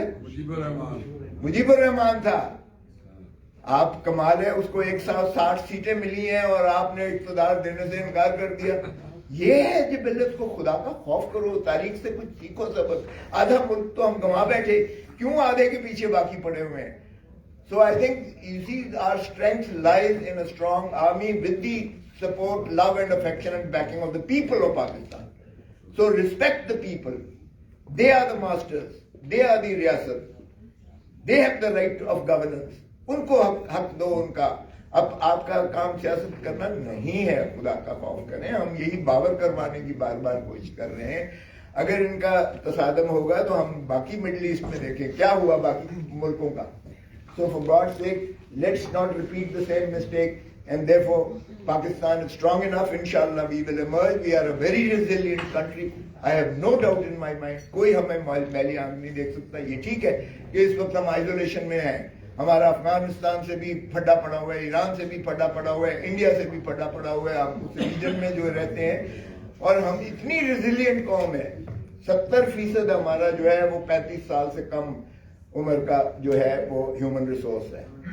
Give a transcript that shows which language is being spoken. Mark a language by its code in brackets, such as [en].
[hi] मुजीबुर रहमान था। आप कमाल है, उसको 160 सीटें मिली हैं और आपने इक़्तिदार देने से इनकार कर दिया। ये है जिबिल्लत को खुदा का खौफ करो, तारीख से कुछ सीखो सबक। आधा मुल्क तो हम गंवा बैठे, क्यों आधे के पीछे बाकी पड़े हुए हैं? [en] So I think you see our strength lies in a strong army with the support, love and affection and backing of the people of Pakistan. So respect the people. They are the masters. They are the riyasat. They have the right of governance. [hi] उनको हक दो उनका। अब आपका काम सियासत करना नहीं है, खुदा का खौफ करें। हम यही बावर करवाने की बार बार कोशिश कर रहे हैं। अगर इनका तसादम होगा तो हम बाकी मिडिल ईस्ट में देखें क्या हुआ बाकी मुल्कों का। [en] So for God's sake, let's not repeat the same mistake, and therefore Pakistan is strong enough. Inshallah, we will emerge. We are a very resilient country. I have no doubt in my mind. [hi] कोई हमें मैली आंख नहीं देख सकता। ये ठीक है कि इस वक्त हम आइसोलेशन में हैं। हमारा अफगानिस्तान से भी फटा पड़ा हुआ है, ईरान से भी फटा पड़ा हुआ है, इंडिया से भी फटा पड़ा हुआ है। आप उस रीजन में जो रहते हैं, और हम इतनी रिजिलियंट कौम है। 70% हमारा जो है वो 35 साल से कम उम्र का जो है वो ह्यूमन रिसोर्स है।